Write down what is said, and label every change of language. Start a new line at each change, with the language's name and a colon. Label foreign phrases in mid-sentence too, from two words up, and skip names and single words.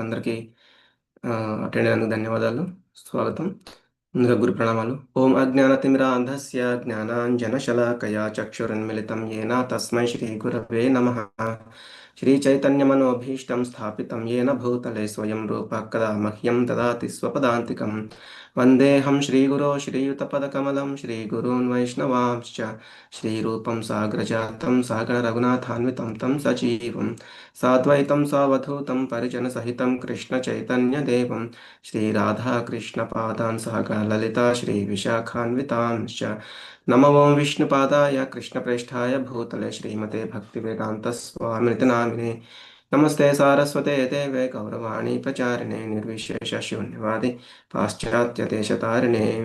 Telugu: అందరికీ అటెండ్ అయినందుకు ధన్యవాదాలు స్వాగతం ముందుగా గురు ప్రణామాలు
Sanskrit: ఓం అజ్ఞానతిమిరాంధస్య జ్ఞానాంజనశలాకయా చక్షురున్మిళితం येन తస్మై శ్రీ గురవే నమః శ్రీ చైతన్యమనోభీష్టం స్థాపితం येन భూతలే స్వయం రూప కదా మహ్యం దదాతి స్వపదాంతికం వందేహం శ్రీగురో శ్రీయుతపదకమలం శ్రీగురూన్ వైష్ణవాంశ్చ श्रीरूपं साग्रजातं सागररघुनाथान्वितं तं सजीवं साद्वैतं सावधूतं परिजनसहितं कृष्णचैतन्यदेवं श्रीराधाकृष्णपादान् सहगणललिता श्रीविशाखान्वितांश्च नमो विष्णुपादाय कृष्णप्रेष्ठाय भूतले श्रीमते भक्तिवेदान्तस्वामिनिति नामिने नमस्ते सारस्वते देवे गौरवाणी प्रचारिणे निर्विशेषशून्यवादि पाश्चात्यदेशतारिणे